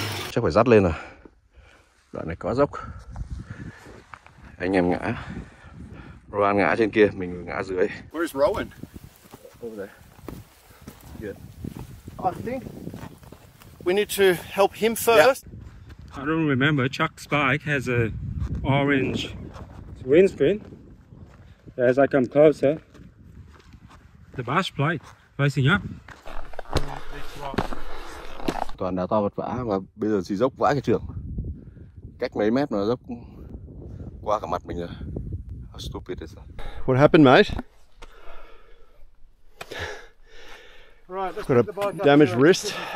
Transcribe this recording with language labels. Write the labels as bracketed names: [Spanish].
[Vietnamese] Chắc phải dắt lên rồi. Đoạn này có dốc. Anh em ngã. Rohan ngã trên kia, mình ngã dưới. [English] Where's Rowan? Over there. Good. I think we need to help him first. I don't remember. Chuck's bike has a orange windscreen. As I come closer, The bash plate facing up. [Vietnamese] Toàn đá to vật vã và bây giờ chỉ dốc vãi cái trường. Cách mấy mét mà dốc qua cả mặt mình rồi. [English] How stupid is that? What happened, mate? Right, let's Got a damaged wrist.